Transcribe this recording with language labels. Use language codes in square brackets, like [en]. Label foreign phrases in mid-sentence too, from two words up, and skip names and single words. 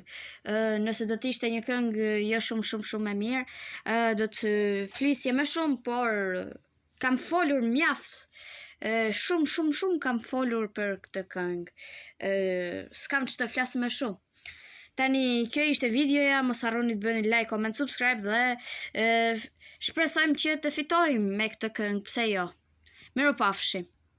[sq] Nëse do të ishte një këngë jo shumë e mirë, do të flisje më shumë, por kam folur mjaft. Shumë kam folur për këtë këngë. S'kam ç'të flas më shumë. Tani kjo ishte videoja, mos harroni të bëni [en] like, comment, subscribe [sq] dhe shpresojmë që të fitojmë me këtë këngë, pse jo. Mirupafshim.